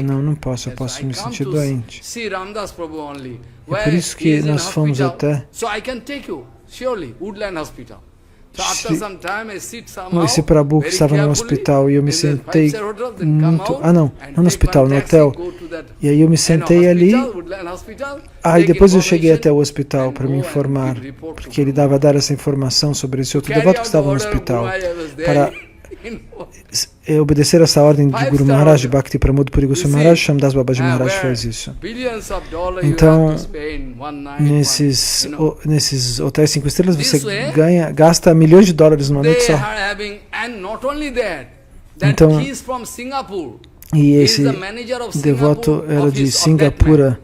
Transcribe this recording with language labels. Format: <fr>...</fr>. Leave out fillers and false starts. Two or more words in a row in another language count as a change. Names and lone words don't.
<pt>Não, não posso, eu posso me sentir doente. É por isso que nós fomos até esse Prabhu que estava no hospital e eu me sentei muito... não no hospital, no hotel. E aí eu me sentei ali. E depois eu cheguei até o hospital para me informar, porque ele dava a dar essa informação sobre esse outro devoto que estava no hospital, para obedecer essa ordem de Guru Maharaj, Bhakti Pramod Puri Goswami Maharaj. Shamdas Babaji Maharaj fez isso. Então, nesses hotéis 5 estrelas, você gasta milhões de dólares numa noite só. Então, e esse devoto era de Singapura.</pt>